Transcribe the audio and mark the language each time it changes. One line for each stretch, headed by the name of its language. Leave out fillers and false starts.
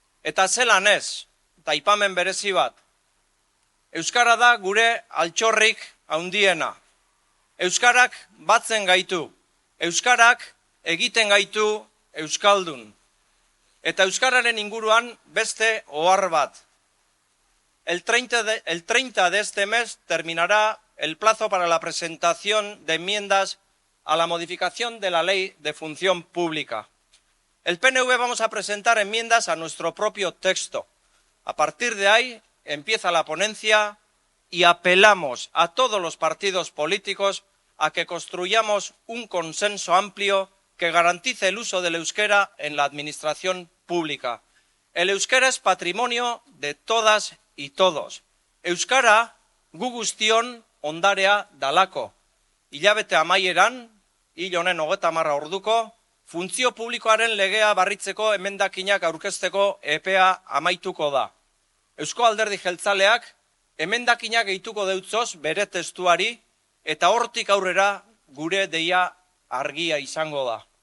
Basque: Eta zelan ez, eta aipamen berezi bat. Euskara da gure altxorrik handiena. Euskarak batzen gaitu. Euskarak egiten gaitu euskaldun. Eta euskararen inguruan beste ohar bat.
Spanish: El 30 de este mes terminará el plazo para la presentación de enmiendas a la modificación de la Ley de Función Pública. El PNV vamos a presentar enmiendas a nuestro propio texto. A partir de ahí empieza la ponencia y apelamos a todos los partidos políticos a que construyamos un consenso amplio que garantice el uso del euskera en la administración pública. El euskera es patrimonio de todas y todos.
Basque: Euskara gu guztion ondarea dalako. Hilabete amaieran, hil honen 30 orduko, funtzio publikoaren legea barritzeko emendakinak aurkezteko epea amaituko da. Eusko Alderdi Jeltzaleak emendakinak gehituko deutzoz bere testuari eta hortik aurrera gure deia argia izango da.